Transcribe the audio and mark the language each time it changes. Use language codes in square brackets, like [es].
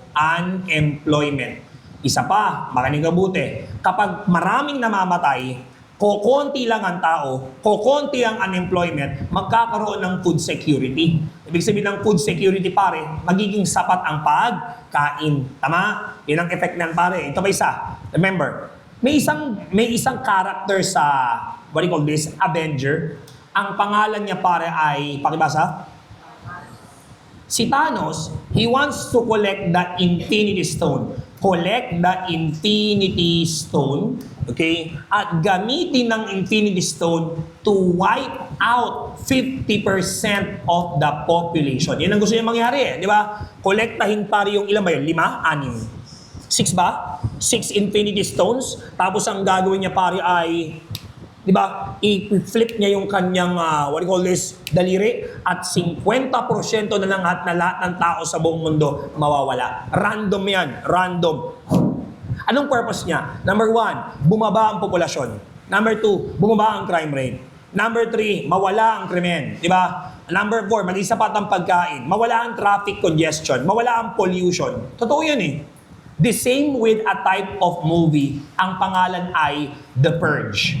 [tl] Unemployment. Isa pa, makinig mabuti. Kapag maraming namamatay, kokonti lang ang tao, kokonti ang unemployment, magkakaroon ng food security. Ibig sabihin ng food security, pare, magiging sapat ang pagkain. Tama? Yan ang effect ng pare. Ito pa isa. [en] Remember, [tl] may isang [en] character sa, what do you call this, Avenger. [tl] Ang pangalan niya pare ay, pakibasa? Si Thanos, [en] he wants to collect the Infinity Stone. Collect the Infinity Stone, okay? [tl] At gamitin ng Infinity Stone [en] to wipe out 50% of the population. [tl] Yan ang gusto niya mangyari, di ba? Kolektahin pare yung ilan ba yun? 5? 6? 6 ba? 6 Infinity Stones. Tapos ang gagawin niya pare ay, di ba, i-flip niya yung kanyang, [en] what do you call this, [tl] daliri, at 50% na lang at na lahat ng tao sa buong mundo mawawala. Random yan, random. Anong purpose niya? Number 1, bumaba ang populasyon. Number 2, bumaba ang crime rate. Number 3, mawala ang krimen. Di ba? Number 4, maging sapat ang pagkain. Mawala ang traffic congestion. Mawala ang pollution. Totoo yan eh. [en] The same with a type of movie. [tl] Ang pangalan ay The Purge.